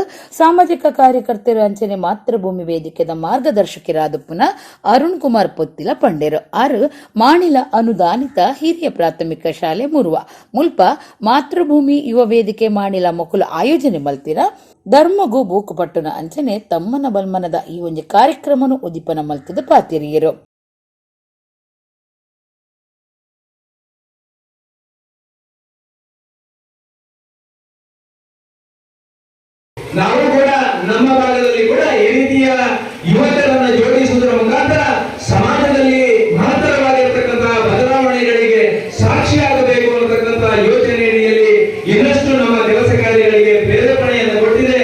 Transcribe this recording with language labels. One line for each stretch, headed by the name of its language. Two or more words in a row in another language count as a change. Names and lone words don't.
Tulu: ಸಾಮಾಜಿಕ ಕಾರ್ಯಕರ್ತರು ಅಂಚನೆ ಮಾತೃಭೂಮಿ ವೇದಿಕೆದ ಮಾರ್ಗದರ್ಶಕರಾದಪ್ಪುನ ಅರುಣ್ ಕುಮಾರ್ ಪೊತ್ತಿಲ ಪಂಡೇರು ಆರು ಮಾಣಿಲ ಅನುದಾನಿತ ಹಿರಿಯ ಪ್ರಾಥಮಿಕ ಶಾಲೆ ಮುಲ್ಪ ಮಾತೃಭೂಮಿ ಯುವ ವೇದಿಕೆ ಮಾಣಿಲ ಮೊಕುಲ ಆಯೋಜನೆ ಮಲ್ತಿರ ಧರ್ಮಗೂ ಬೂಕುಪಟ್ಟುನ ಅಂಚನೆ ತಮ್ಮನ ಬಲ್ಮನದ ಈ ಒಂದು ಕಾರ್ಯಕ್ರಮನು ಉದಿಪನ ಮಲ್ತಿದ ಪಾತಿರಿಯರು.
Kannada: ನಾವು ಕೂಡ ನಮ್ಮ ಭಾಗದಲ್ಲಿ ಕೂಡ ಈ ರೀತಿಯ ಯುವಕರನ್ನ ಜೋಡಿಸುವುದರ ಮುಖಾಂತರ ಸಮಾಜದಲ್ಲಿ ಮಹತ್ತರವಾಗಿರತಕ್ಕಂತಹ ಬದಲಾವಣೆಗಳಿಗೆ ಸಾಕ್ಷಿಯಾಗಬೇಕು ಅನ್ನತಕ್ಕಂಥ ಯೋಚನೆಯಲ್ಲಿ ಇನ್ನಷ್ಟು ನಮ್ಮ ಕೆಲಸ ಕಾರ್ಯಗಳಿಗೆ ಪ್ರೇರೇಪಣೆಯನ್ನು ಕೊಟ್ಟಿದೆ.